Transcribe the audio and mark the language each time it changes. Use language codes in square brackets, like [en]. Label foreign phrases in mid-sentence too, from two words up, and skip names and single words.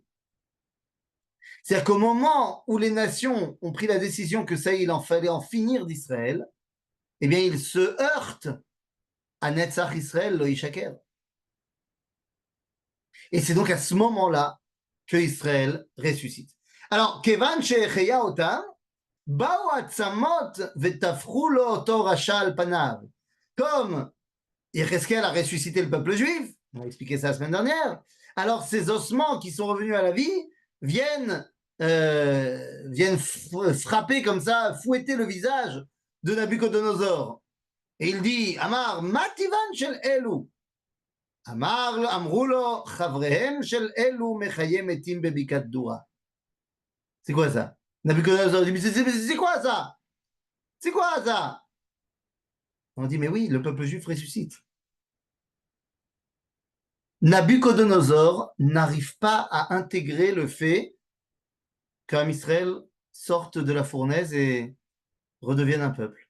[fr] C'est-à-dire qu'au moment où les nations ont pris la décision que ça y est, il en fallait en finir d'Israël, eh bien, ils se heurtent à [he] נצח ישראל לא ישקר. [fr] Et c'est donc à ce moment-là que Israël ressuscite. Alors, [he] כיון שהחיה אותם, באו עצמות ותפחו לו אותו רשע על פניו. [fr] Comme Yecheskel a ressuscité le peuple juif, on a expliqué ça la semaine dernière, alors ces ossements qui sont revenus à la vie viennent frapper comme ça, fouetter le visage de Nabucodonosor. Et il dit, [he] אמר, מה טיבן של אלו. אמר, אמרו לו, חבריהם של אלו מחיה מתים בבקעת דורא. [fr] C'est quoi ça? Nabucodonosor dit, mais c'est quoi ça? C'est quoi ça? On dit, mais oui, le peuple juif ressuscite. Nabucodonosor n'arrive pas à intégrer le fait qu'Am Israël sorte de la fournaise et redevienne un peuple.